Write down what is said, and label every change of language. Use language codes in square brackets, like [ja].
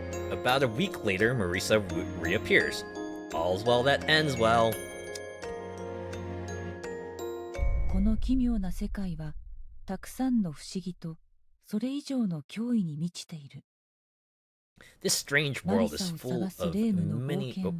[en] About a week later, Marisa reappears. All's well that ends well. [ja] この奇妙な世界はたくさんの不思議とそれ以上の脅威に満ちている。 [en] This strange world is full of many...